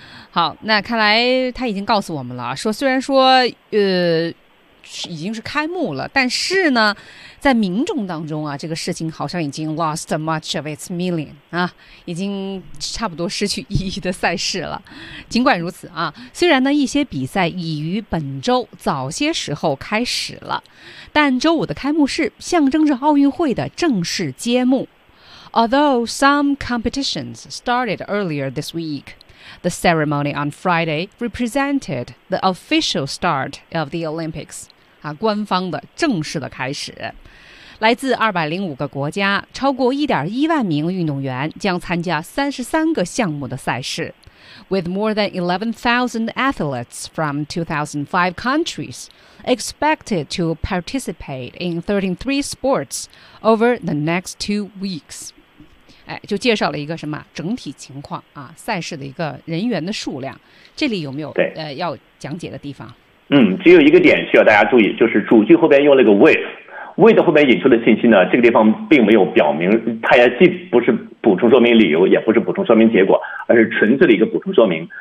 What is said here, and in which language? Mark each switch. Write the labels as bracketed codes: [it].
[zh] 好，那看来他已经告诉我们了，说虽然说已经是开幕了，但是呢，在民众当中啊，这个事情好像已经 [en] lost much of its meaning [zh] 啊，已经差不多失去意义的赛事了。尽管如此啊，虽然呢一些比赛已于本周早些时候开始了，但周五的开幕式象征着奥运会的正式揭幕。 [en] Although some competitions started earlier this week. The ceremony on Friday represented the official start of the Olympics. [zh] 啊，官方的正式的开始。来自205个国家，超过1.1万名运动员将参加33个项目的赛事。 [en] With more than 11,000 athletes from 2,005 countries expected to participate in 33 sports over the next 2 weeks. [zh] 哎，就介绍了一个什么整体情况啊，赛事的一个人员的数量，这里有没有对要讲解的地方？只有一个点需要大家注意，就是主句后边用了个 with 后边引出的信息呢，这个地方并没有表明，它也既不是补充说明理由，也不是补充说明结果，而是纯粹的一个补充说明。